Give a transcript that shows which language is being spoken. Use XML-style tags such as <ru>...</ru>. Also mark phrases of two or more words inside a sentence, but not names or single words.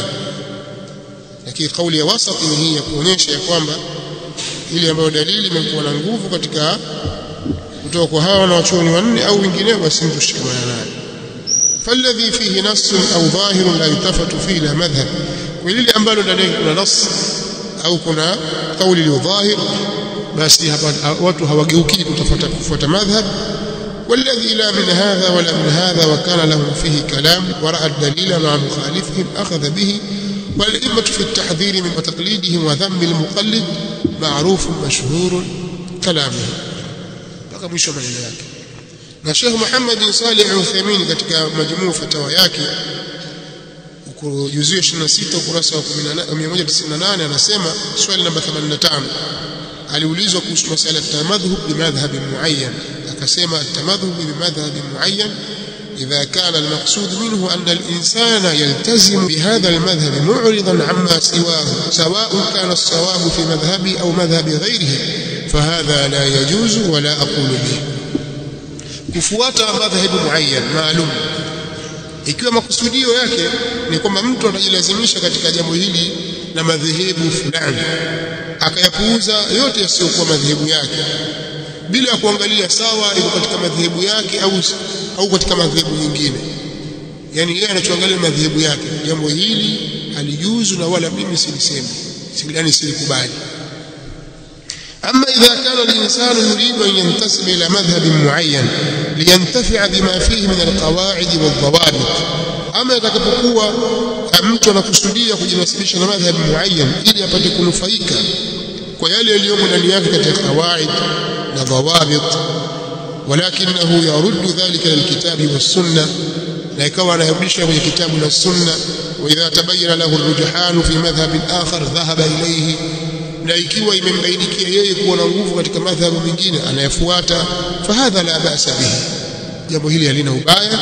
<sw>Lakini kauli ya wasat ni hii ya kuonyesha ya kwamba ile ambayo dalili imekuwa na nguvu katika kutoka kwa hawa na wachuoni wanne au wengineo, basi tushikamana nayo.</sw> <ar>فالذي فيه نص أو ظاهر لا يلتفت فيه لا مذهب,</ar> <sw>kwa lile ambalo ndani kuna nass au kuna kauli iliyo dhahir, basi hapa watu hawageuki kufuata madhhab.</sw> <ar>والذي لا من هذا ولا من هذا وكان لهم فيه كلام ورأى الدليل مع مخالفهم أخذ به. والأئمة في التحذير من تقليدهم وذم المقلد معروف مشهور كلامه</ar> <sw>mpaka mwisho maneno yake. Na Sheikh Muhammad bin Salih al-Uthaymeen katika majmuu fatawa yake juzuu 26 ukurasa wa 198 anasema swali namba 85 aliulizwa kuhusu</sw> <ar>مسألة تمذهب بمذهب معين</ar> <sw>akasema</sw> <ar>تمذهب بمذهب معين إذا كان المقصود منه أن الإنسان يلتزم بهذا المذهب معرضا عما سواه سواء كان الصواب في مذهبي أو مذهب غيره فهذا لا يجوز ولا أقول به.</ar> <sw>kufuata madhhabu muayyan maalum ikiwa makusudio yake ni kwamba mtu anajilazimisha katika jambo hili na madhehebu fulani akayapuuza yote yasiyokuwa madhehebu yake bila kuangalia sawa iko katika madhehebu yake au katika madhehebu nyingine, yani yeye anachoangalia madhehebu yake, jambo hili halijuzu na wala mimi silisemi, yani silikubali.</sw> <ar>أما إذا كان الإنسان يريد أن ينتسب إلى مذهب معين لينتفع بما فيه من القواعد والضوابط أما يتكبقوا mtu</ar> <sw>anakusudia kujinasibisha na madhhab muayyan ili apate kunufaika kwa yale yaliyomo ndani yake katika qawaid na dhawabit</sw> <ar>ولكنه يرد ذلك للكتاب والسنة</ar> <sw>na ikawa anarudisha kwenye kitabu na sunna</sw> <ar>وإذا تبين له الرجحان في مذهب آخر ذهب إليه</ar> <sw>na ikiwa imembainikia yeye kuwa na nguvu katika madhhabu mengine anayafuata</sw> <ar>فهذا لا بأس به</ar> <sw>jambo hili halina ubaya.</sw>